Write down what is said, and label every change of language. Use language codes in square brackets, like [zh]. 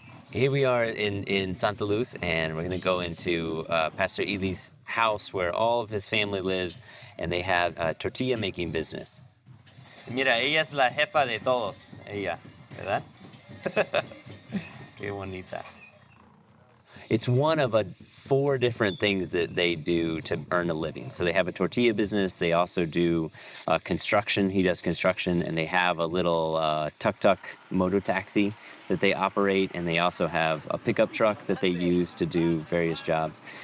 [en] Here we are in Santa Luz, and we're going to go into Pastor Eli's house where all of his family lives, and they have a tortilla making business. [es] Mira, ella es la jefa de todos, ella, ¿verdad? Qué bonita. [en] It's one of 4 different things that they do to earn a living. So they have a tortilla business, they also do construction, he does construction, and they have a little tuk-tuk motor taxi that they operate, and they also have a pickup truck that they use to do various jobs.